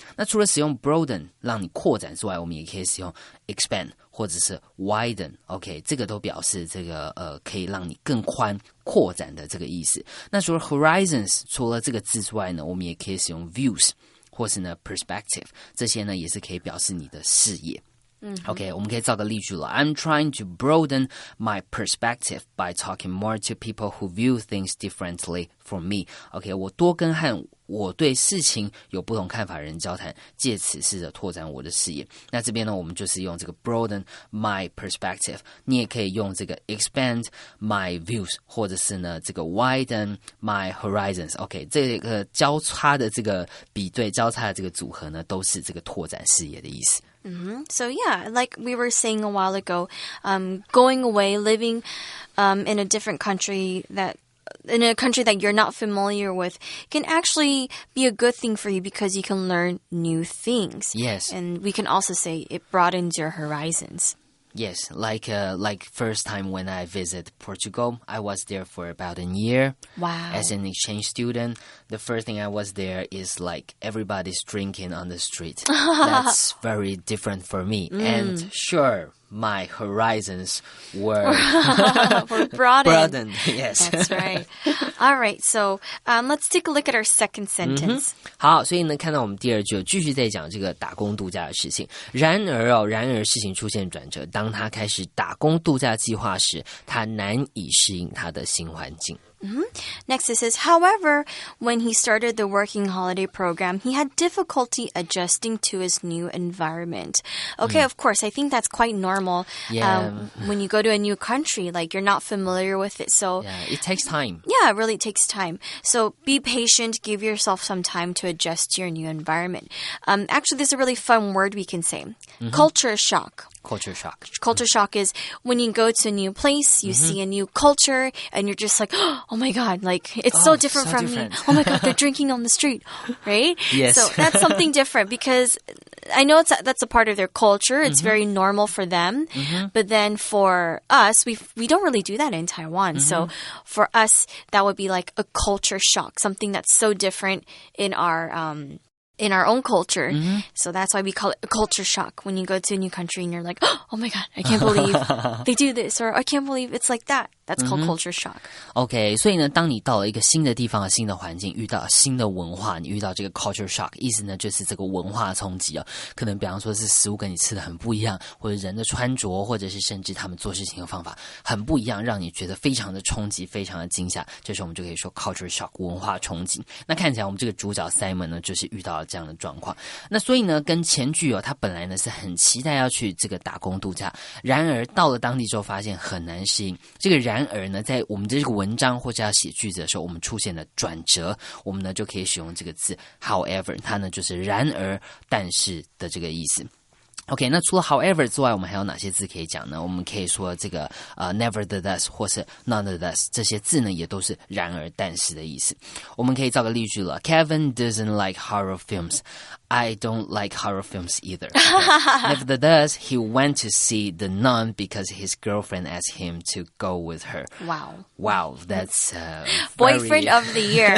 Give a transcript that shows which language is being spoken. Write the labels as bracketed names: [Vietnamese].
[Chinese] 那除了使用 broaden 让你扩展之外，我们也可以使用 expand 或者是 widen。OK， 这个都表示这个可以让你更宽扩展的这个意思。那除了 horizons 除了这个字之外呢，我们也可以使用 views 或是呢 perspective， 这些呢也是可以表示你的视野。 OK， 我们可以造个例句了。 [English] I'm trying to broaden my perspective by talking more to people who view things differently from me. [Chinese] OK， 我多跟和我对事情有不同看法的人交谈，借此试着拓展我的视野。那这边呢，我们就是用这个 broaden my perspective， 你也可以用这个 expand my views， 或者是呢这个 widen my horizons。OK， 这个交叉的这个比对，交叉的这个组合呢，都是这个拓展视野的意思。 [English] So yeah, like we were saying a while ago, going away, living in a different country in a country that you're not familiar with can actually be a good thing for you because you can learn new things. Yes. And we can also say it broadens your horizons. Yes, like first time when I visit Portugal, I was there for about a year. Wow. As an exchange student, the first thing I was there is like everybody's drinking on the street. That's very different for me. And sure, my horizons were broadened. Yes. That's right. All right, so let's take a look at our second sentence. [Chinese] 好，所以呢，看到我们第二句继续在讲这个打工度假的事情。然而事情出现转折，当他开始打工度假计划时，他难以适应他的新环境。 [English] Next it says, however, when he started the working holiday program, he had difficulty adjusting to his new environment. Okay, of course, I think that's quite normal. Yeah. When you go to a new country, like you're not familiar with it. So yeah, it takes time. Yeah, it really takes time. So be patient, give yourself some time to adjust to your new environment. Actually, there's a really fun word we can say. Culture shock. Culture shock. Culture shock is when you go to a new place, you see a new culture, and you're just like, oh my God, like it's so different from me. Oh my God, they're drinking on the street, right? Yes. So that's something different because I know that's a part of their culture. It's very normal for them. But then for us, we don't really do that in Taiwan. So for us, that would be like a culture shock, something that's so different in our own culture. So that's why we call it a culture shock when you go to a new country and you're like, oh my God, I can't believe they do this, or I can't believe it's like that. That's called culture shock. [Chinese] OK, 所以呢，当你到了一个新的地方、新的环境，遇到新的文化，你遇到这个 culture shock， 意思呢就是这个文化冲击哦。可能比方说是食物跟你吃的很不一样，或者人的穿着，或者是甚至他们做事情的方法很不一样，让你觉得非常的冲击，非常的惊吓。这时候我们就可以说 culture shock， 文化冲击。那看起来我们这个主角 Simon 呢，就是遇到了这样的状况。那所以呢，跟前句哦，他本来呢是很期待要去这个打工度假，然而到了当地之后发现很难适应。这个然而呢，在我们这个文章或者要写句子的时候，我们出现了转折，我们呢就可以使用这个字 however， 它呢就是然而但是的这个意思。 OK， 那除了 however 之外，我们还有哪些字可以讲呢？我们可以说这个nevertheless 或是 nonetheless， 这些字呢也都是然而但是的意思。我们可以造个例句了 [English] Kevin doesn't like horror films. I don't like horror films either. Okay. Nevertheless, he went to see The Nun because his girlfriend asked him to go with her. Wow, that's boyfriend of the year.